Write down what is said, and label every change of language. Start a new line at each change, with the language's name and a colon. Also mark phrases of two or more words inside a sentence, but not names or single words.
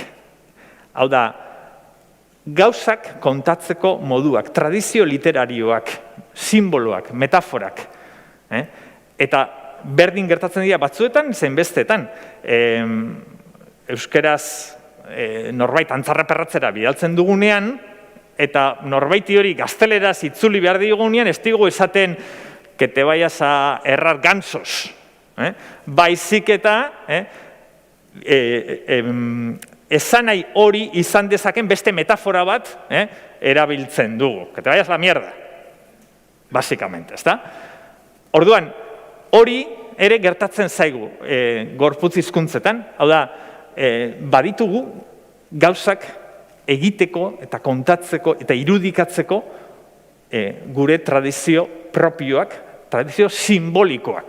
Basque: Hau da, gauzak kontatzeko moduak, tradizio literarioak, simboloak, metaforak. Eta berdin gertatzen dira batzuetan, zein bestetan. Euskeraz norbait antzarraperratzera bidaltzen dugunean, eta norbaiti hori gazteleraz itzuli behar digunean, ez digu esaten
Spanish: que te vayas a errar gansos.
Basque: Baizik eta esanai hori izan dezaken beste metafora bat erabiltzen dugu.
Spanish: Que te vayas a la mierda, básicamente,
Basque: ezta? Orduan, hori ere gertatzen zaigu gorputz hizkuntzetan, hau da, baditugu gauzak egiteko eta kontatzeko eta irudikatzeko gure tradizio propioak, tradizio simbolikoak.